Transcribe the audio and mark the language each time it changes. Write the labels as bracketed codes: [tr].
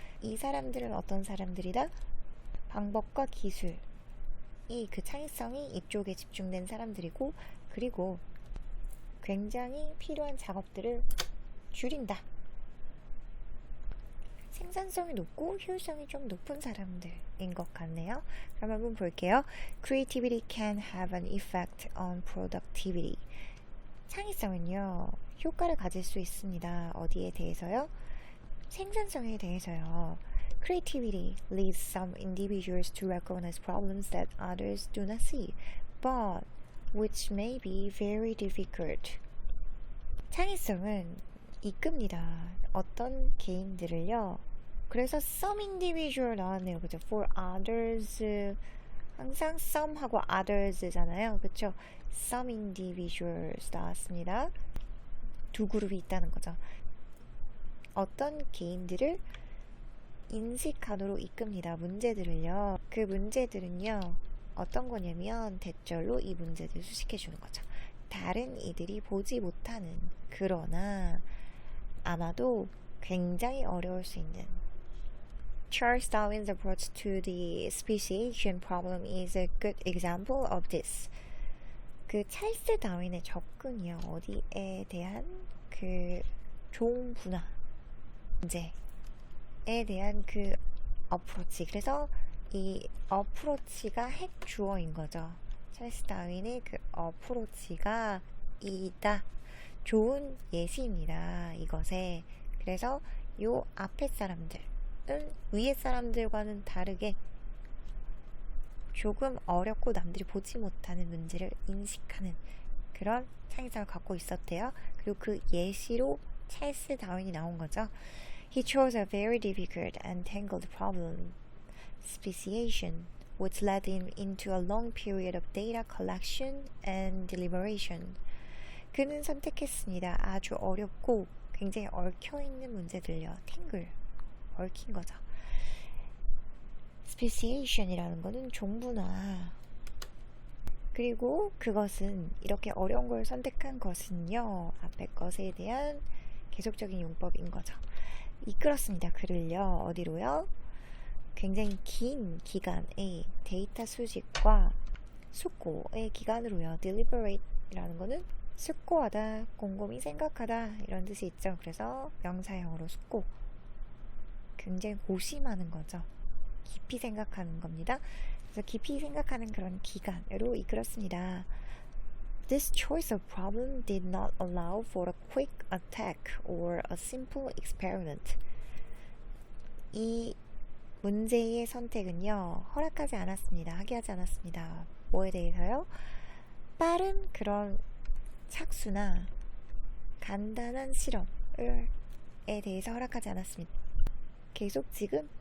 [ko] 이 사람들은 어떤 사람들이다? 방법과 기술, 그 창의성이 이쪽에 집중된 사람들이고, 그리고 굉장히 필요한 작업들을 줄인다. 생산성이 높고 효율성이 좀 높은 사람들인 것 같네요. 그럼 한번 볼게요. [en] Creativity can have an effect on productivity. [ko] 창의성은요, 효과를 가질 수 있습니다. 어디에 대해서요? 생산성에 대해서요. [en] Creativity leads some individuals to recognize problems that others do not see, but which may be very difficult. [ko] 창의성은 이끕니다. 어떤 개인들을요. 그래서 [en] some individual [ko] 나왔네요. 그죠? [en] For others, [ko] 항상 some하고 others잖아요. 그쵸? [en] Some individuals [ko] 나왔습니다. 두 그룹이 있다는 거죠. 어떤 개인들을 인식하도록 이끕니다. 문제들을요. 그 문제들은요, 어떤 거냐면 대절로 이 문제들을 수식해 주는 거죠. 다른 이들이 보지 못하는, 그러나 아마도 굉장히 어려울 수 있는. [en] Charles Darwin's approach to the speciation problem is a good example of this. [ko] 그 찰스 다윈의 접근이요, 어디에 대한 그 종분화 문제에 대한 그 어프로치. 그래서 이 어프로치가 핵 주어인 거죠. 찰스 다윈의 그 어프로치가 이다. 좋은 예시입니다. 이것에. 그래서 요 앞에 사람들은 위에 사람들과는 다르게 조금 어렵고 남들이 보지 못하는 문제를 인식하는 그런 창의성을 갖고 있었대요. 그리고 그 예시로 찰스 다윈이 나온 거죠. [en] He chose a very difficult and tangled problem, speciation, which led him into a long period of data collection and deliberation. [ko] 그는 선택했습니다. 아주 어렵고 굉장히 얽혀있는 문제들요. tangle, 얽힌 거죠. speciation이라는 거는 종분화. 그리고 그것은, 이렇게 어려운 걸 선택한 것은요, 앞에 것에 대한 계속적인 용법인 거죠. 이끌었습니다. 그를요, 어디로요? 굉장히 긴 기간의 데이터 수집과 숙고의 기간으로요. deliberate이라는 거는 숙고하다, 곰곰이 생각하다, 이런 뜻이 있죠. 그래서 명사형으로 숙고, 굉장히 고심하는 거죠. 깊이 생각하는 겁니다. 그래서 깊이 생각하는 그런 기간으로 이끌었습니다. [en] This choice of problem did not allow for a quick attack or a simple experiment. [ko] 이 문제의 선택은요, 허락하지 않았습니다. 하게 하지 않았습니다. 뭐에 대해서요? 빠른 그런 착수나 간단한 실험에 대해서 허락하지 않았습니다. 계속 지금